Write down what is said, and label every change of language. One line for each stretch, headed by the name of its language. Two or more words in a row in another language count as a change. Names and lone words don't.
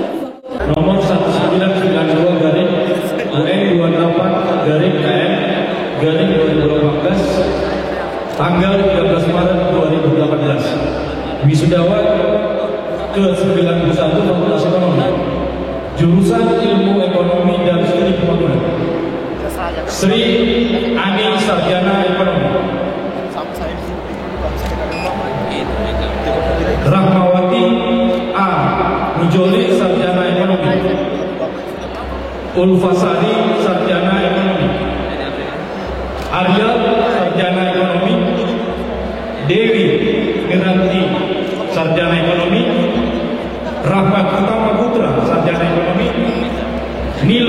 Indonesian: Nomor 1992 garing UN 28 garing KM garing 2018 tanggal 13 Maret 2018. Wisudawan ke-91 Fakultas Ekonomi, jurusan Ilmu Ekonomi dan Studi Pembangunan, Sri Ani Sarjana Ekonomi, Rahmawati A. Mujoli Sarjana Ekonomi, Ulfasari Sarjana Ekonomi, Arya Sarjana Ekonomi, Dewi Miranti Sarjana Ekonomi, Rahmat Utama Putra Sarjana Ekonomi, Nilu